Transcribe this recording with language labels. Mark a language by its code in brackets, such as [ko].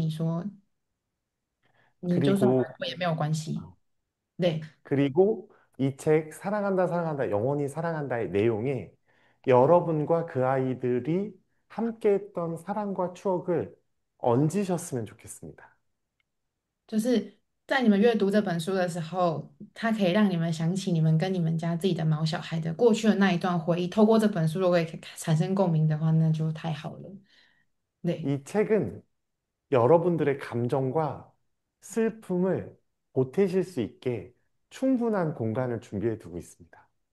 [zh] 他说他之所以写这本书，就是要小心翼翼的告诉大家，就是因为你很爱他，你也很爱过他，所以他要告诉你说，你就算难 [ko] 그리고 [zh] 过也没有关系。네. [ko] 그리고 이 책 사랑한다 사랑한다 영원히 사랑한다의 내용에 여러분과 그 아이들이 함께했던 사랑과 추억을 얹으셨으면 좋겠습니다. [zh] 就是在你们阅读这本书的时候，它可以让你们想起你们跟你们家自己的毛小孩的过去的那一段回忆，透过这本书都可以产生共鸣的话，那就太好了。네. [ko] 이 책은 여러분들의 감정과 슬픔을 보태실 수 있게 충분한 공간을 준비해 두고 있습니다.